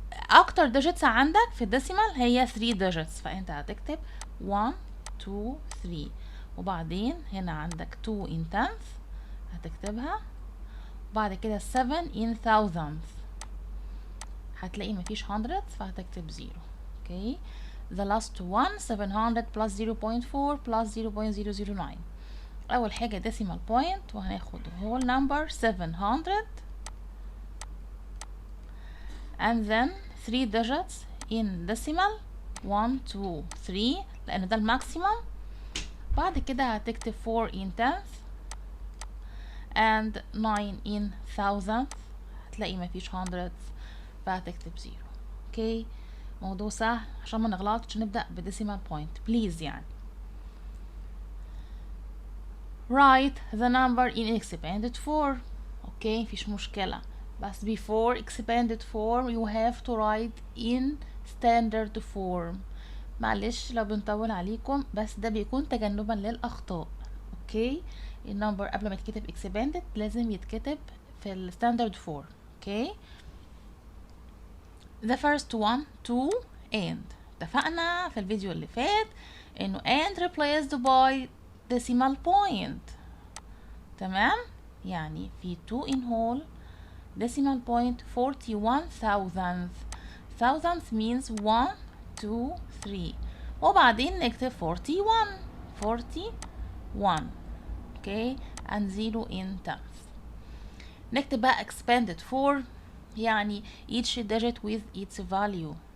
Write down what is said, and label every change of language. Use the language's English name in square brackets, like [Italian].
[Arabic] اكتر ديجيتس عندك في الديسيمال هي 3 ديجيتس، فانت هتكتب 1 2 3، وبعدين هنا عندك [English] 2 in tenth [Arabic] هتكتبها، بعد كده [English] 7 in thousandth [Arabic] هتلاقي مفيش hundredth فهتكتب 0. [English] Okay? the last one 700 plus 0.4 plus 0.009. [Arabic] اول حاجه [English] decimal point [Arabic] وهناخد [English] whole number 700 and then 3 digits in decimal 1 2 3 [Arabic] لان ده الماكسيمم. بعد كده هتكتب [English] 4 in tenth and 9 in thousandth، [Arabic] هتلاقي مفيش hundredth فهتكتب 0. اوكي؟ موضوع سهل عشان ما نغلطش، نبدأ بديسيمال بوينت بليز يعني. [English] write the number in expanded form. [Arabic] اوكي مفيش مشكلة، بس [English] before expanded form you have to write in standard form. [Arabic] معلش لو بنطول عليكم بس ده بيكون تجنبا للأخطاء. اوكي؟ النمبر قبل ما يتكتب expanded لازم يتكتب في الستاندرد فورم. [English] Okay? the first one to and. [Arabic] اتفقنا في الفيديو اللي فات انه [English] and replaced by decimal point. [Arabic] تمام؟ يعني في 2 in whole decimal point 41,000. [English] thousandth means 1 2 3، [Arabic] وبعدين نكتب [English] 41. Okay? and 0 in tenth. [Arabic] نكتب بقى [English] expanded form، [Arabic] يعني [English] each digit with its value.